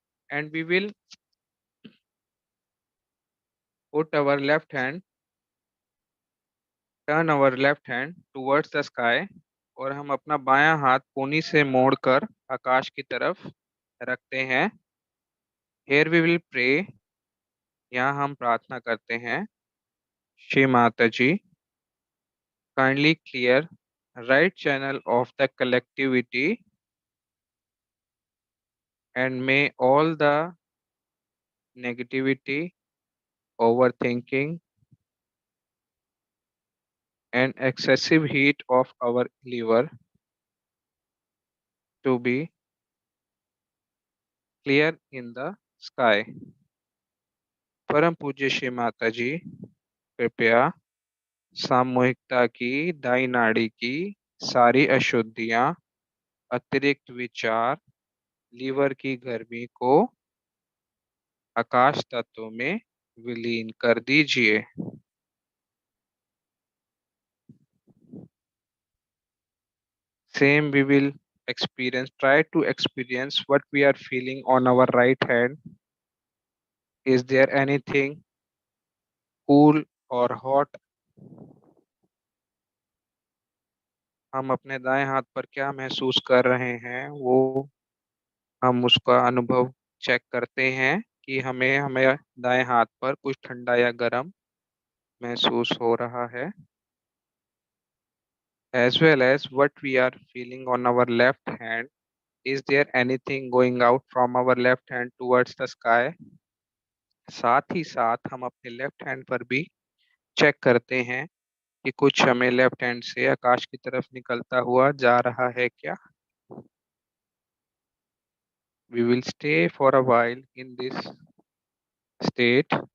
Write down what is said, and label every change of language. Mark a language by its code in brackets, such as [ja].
[en] and we will put our left hand, turn our left hand towards the sky, [hi] और हम अपना बायां हाथ कोनी से मोड़कर आकाश की तरफ रखते हैं. [en] here we will pray, [hi] यहाँ हम प्रार्थना करते हैं. [en] Shri Mata ji, kindly clear right channel of the collectivity, and may all the negativity, overthinking, and excessive heat of our liver to be clear in the sky. [hi] परम पूज्य श्री माता जी, कृपया सामूहिकता की दाई नाड़ी की सारी अशुद्धियां, अतिरिक्त विचार, लीवर की गर्मी को आकाश तत्व में विलीन कर दीजिए. [en] Same we will try to experience what we are feeling on our right hand. Is there anything cool or hot? [hi] हम अपने दाएं हाथ पर क्या महसूस कर रहे हैं, वो हम उसका अनुभव चेक करते हैं कि हमें हमें दाएं हाथ पर कुछ ठंडा या गर्म महसूस हो रहा है. [en] As well as what we are feeling on our left hand. Is there anything going out from our left hand towards the sky? [hi] साथ ही साथ हम अपने लेफ्ट हैंड पर भी चेक करते हैं कि कुछ हमें लेफ्ट हैंड से आकाश की तरफ निकलता हुआ जा रहा है क्या. [en] We will stay for a while in this state.